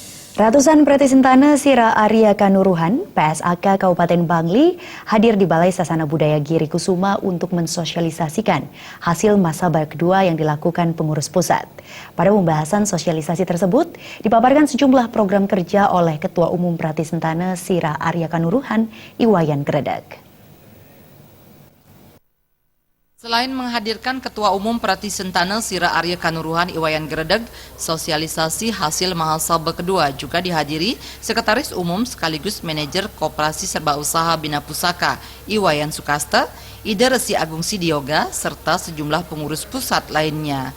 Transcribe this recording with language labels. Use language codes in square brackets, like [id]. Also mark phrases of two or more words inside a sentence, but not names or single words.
[id] Ratusan Pratisentana Sira Arya Kanuruhan, PSAK Kabupaten Bangli, hadir di Balai Sasana Budaya Giri Kusuma untuk mensosialisasikan hasil Masaba kedua yang dilakukan pengurus pusat. Pada pembahasan sosialisasi tersebut, dipaparkan sejumlah program kerja oleh Ketua Umum Pratisentana Sira Arya Kanuruhan, Iwayan Gredag. Selain menghadirkan Ketua Umum Pratisentana Sira Arya Kanuruhan Iwayan Gredag, sosialisasi hasil Mahasabah kedua juga dihadiri Sekretaris Umum sekaligus Manajer Koperasi Serba Usaha Bina Pusaka Iwayan Sukasta, Ida Resi Agung Sidioga, serta sejumlah pengurus pusat lainnya.